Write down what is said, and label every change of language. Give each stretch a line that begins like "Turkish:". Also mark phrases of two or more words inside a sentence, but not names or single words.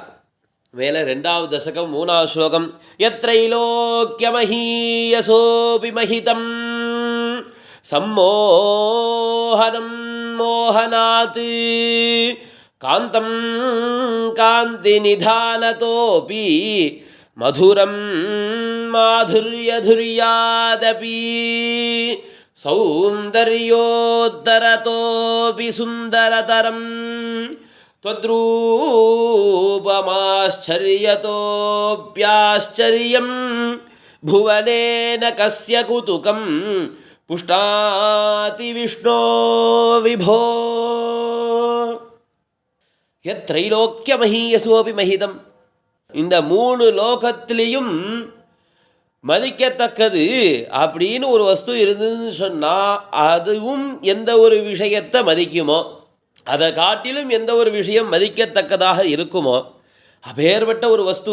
Tamil: மேலே 2வது தசகம் 3வது ஸ்லோகம்
Sanskrit: यत्त्रैलोक्यमहीयसोऽपि महितं सम्मोहनं मोहनात् कान्तं कान्ति निधानतोऽपि मधुरं माधुर्यधुर्यादपि सौन्दर्योत्तरतोऽपि सुन्दरतरं त्वद्रूपमाश्चर्यतोऽप्याश्चर्यं भुवनेन कस्य कुतुकं पुष्णाति विष्णो विभो यत्रैलोक्यमहीयसोऽपि महिदम्.
Tamil: இந்த 3 லோகத்திலையும் மதிக்கத்தக்கது அப்படின்னு ஒரு வஸ்து இருந்ததுன்னு சொன்னால் அதுவும் எந்த ஒரு விஷயத்தை மதிக்குமோ, அதை காட்டிலும் எந்த ஒரு விஷயம் மதிக்கத்தக்கதாக இருக்குமோ அப்பேற்பட்ட ஒரு வஸ்து.